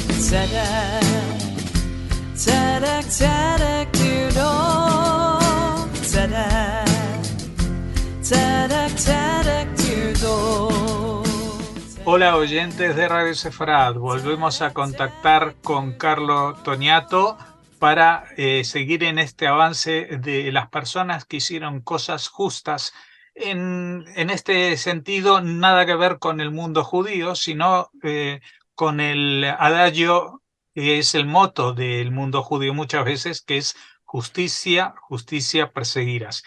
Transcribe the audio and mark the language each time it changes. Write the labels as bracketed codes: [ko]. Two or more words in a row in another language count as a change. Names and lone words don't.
[he] צדק, צדק, צדק תרדף. צדק, צדק, צדק תרדף. [es] Hola oyentes de Radio Sefarad, volvemos a contactar con Carlo Toniato para seguir en este avance de las personas que hicieron cosas justas. En este sentido, nada que ver con el mundo judío, sino con el adagio que es el moto del mundo judío muchas veces, que es justicia, justicia perseguirás.